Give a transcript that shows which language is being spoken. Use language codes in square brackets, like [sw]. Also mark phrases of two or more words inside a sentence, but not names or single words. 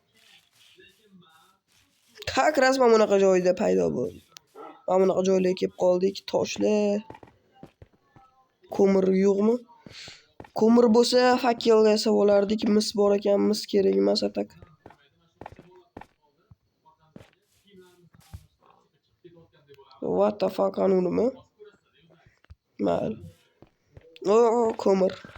[ru] Как раз [uz] mana bunaqa joyda paydo bo'ldi. Mana bunaqa joylarga kelib qoldik, toshlar. Ko'mir yo'qmi? Ko'mir bo'lsa, fakkel yasab olardik. Mis bor ekan, mis kerak emas atak. [en] What the fuck anunimi? [uz] Mal. Ko'mir.